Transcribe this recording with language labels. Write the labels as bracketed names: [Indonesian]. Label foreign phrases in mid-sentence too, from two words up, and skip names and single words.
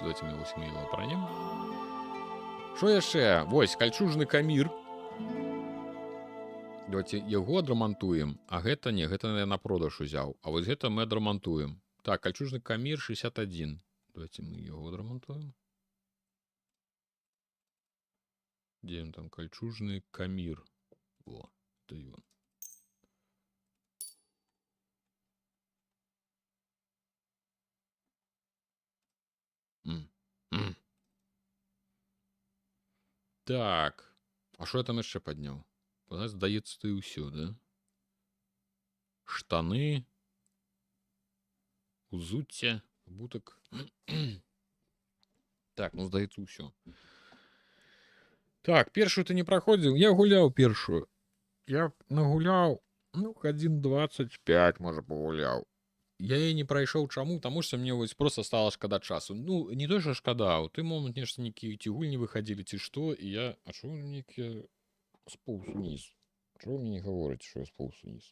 [Russian] Давайте мы его [Belarusian] апранем. Што яшчэ? Вось, кальчужны камір. Давайте яго адрамантуем. А гэта не, гэта я на продаж узяў. А вось гэта мы адрамантуем. Так, кальчужны камір 61. Давайте мы яго адрамантуем. [Russian] Где он там? Кольчужный камир. О, это он. Так. А что я там еще поднял? У нас сдается и все, да? [Belarusian] Штаны. Узуття. Буток. [Russian] Так, ну сдается все. [Belarusian] Так, першую ты не праходзіў. Я гуляў першую. Я нагуляў, ну, 1:25, можа, пагуляў. Я яе не прайшоў. Чаму? Таму што мне вось проста стала шкада часу. Ну, не то, што шкада, у той момант нешта нейкія ці гульні выхадзілі, ці што, і я... А чого нейкія споўз уніз? Чого вы мне не гаворыце, што я споўз уніз?